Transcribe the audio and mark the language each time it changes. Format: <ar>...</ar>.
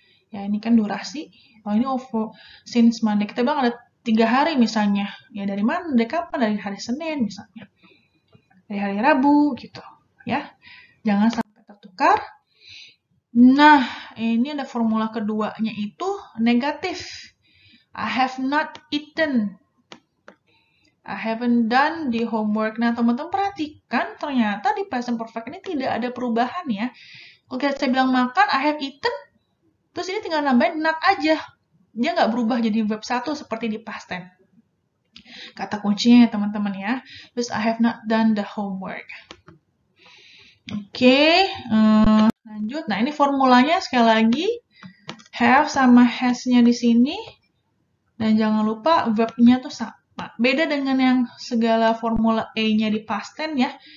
<id>Ya, ini kan durasi. Kalau ini</id> <en>for since Monday,</en> <id>kita bilang ada 3 hari misalnya. Ya, dari mana? Dari kapan? Dari hari Senin misalnya. Dari hari Rabu gitu. Ya, jangan sampai tertukar. Nah, ini ada formula keduanya itu negatif.</id> <en>I have not eaten. I haven't done the homework.</en> <id>Nah, teman-teman perhatikan, ternyata di present perfect ini tidak ada perubahan ya. Kalau saya bilang makan,</id> <en>I have eaten,</en> <id>terus ini tinggal nambahin not aja. Dia nggak berubah jadi verb 1 seperti di past tense. Kata kuncinya ya teman-teman ya. Terus</id> <en>I have not done the homework.</en> <id>Oke, lanjut. Nah, ini formulanya sekali lagi. Have sama has-nya di sini. Dan jangan lupa verb-nya tuh sama. Beda dengan yang segala formula A-nya di past tense ya.</id>